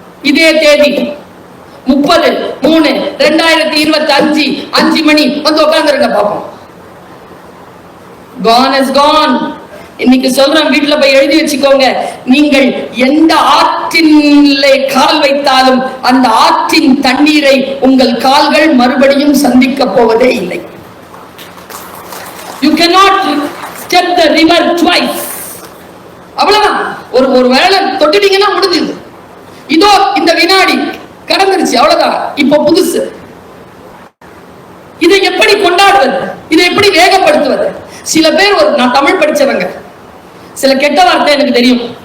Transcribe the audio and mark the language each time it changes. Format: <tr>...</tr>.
<ta>இதே தேதி 30/3/2025 5 மணி உட்கார்ந்துருங்க பாப்போம்.</ta> <en>Gone is gone.</en> <ta>இன்னைக்கு சொல்றேன், வீட்டுல போய் எழுதி வச்சுக்கோங்க. நீங்கள் எந்த ஆற்றிலே கால் வைத்தாலும் அந்த ஆற்றின் தண்ணீரை உங்கள் கால்கள் மறுபடியும் சந்திக்க போவதே இல்லை.</ta> <en>You cannot step the river twice.</en> <ta>அவ்வளவுதான். ஒரு வேளை தொட்டுட்டீங்கன்னா முடிஞ்சது. இதோ இந்த வினாடி கடந்துருச்சு, அவ்வளவுதான். இப்போ புதுசு. இதை எப்படி கொண்டாடுவது? இதை எப்படி வேகப்படுத்துவது? சில பேர், நான் தமிழ் படிச்சவங்க, சில கெட்ட வார்த்தை எனக்கு தெரியும்.</ta>